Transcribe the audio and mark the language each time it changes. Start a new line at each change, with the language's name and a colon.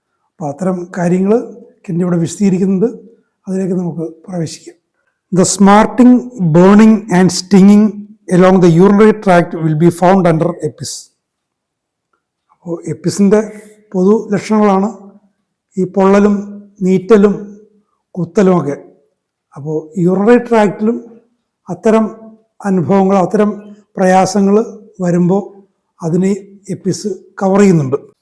Malayalam: അപ്പോൾ അത്തരം കാര്യങ്ങൾ കെൻ്റെ ഇവിടെ വിശദീകരിക്കുന്നുണ്ട്. അതിലേക്ക് നമുക്ക് പ്രവേശിക്കാം.
English: The smarting, burning and stinging along the urinary tract will be found under EPIS.
Malayalam: അപ്പോൾ എപ്പിസിൻ്റെ പൊതു ലക്ഷണങ്ങളാണ് ഈ പൊള്ളലും നീറ്റലും കുത്തലുമൊക്കെ. അപ്പോൾ യൂറിനറി ട്രാക്റ്റിലും അത്തരം അനുഭവങ്ങൾ, അത്തരം പ്രയാസങ്ങൾ വരുമ്പോൾ അതിനെ എപ്പിസ് കവർ ചെയ്യുന്നുണ്ട്.